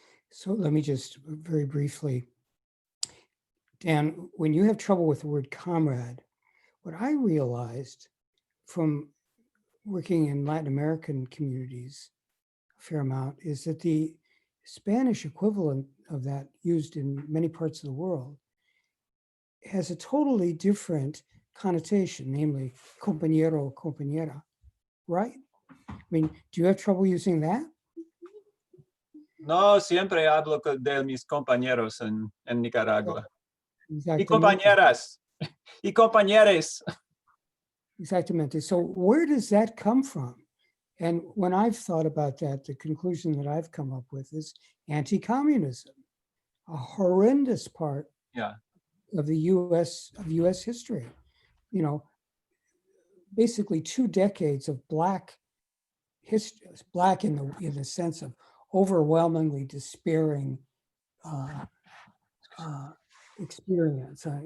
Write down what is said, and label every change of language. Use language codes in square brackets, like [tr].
[en] So let me just very briefly, Dan, when you have trouble with the word comrade, what I realized from working in Latin American communities a fair amount is that the Spanish equivalent of that used in many parts of the world has a totally different connotation, namely compañero, compañera, right? I mean, do you have trouble using that? [es] No, siempre hablo de mis compañeros en Nicaragua. Y Exactamente. compañeras, y compañeres. Exactamente. [en] So where does that come from? And when I've thought about that, the conclusion that I've come up with is anti-communism, a horrendous part of the U.S. history. You know, basically 2 decades of Black history, Black in the sense of overwhelmingly despairing experience.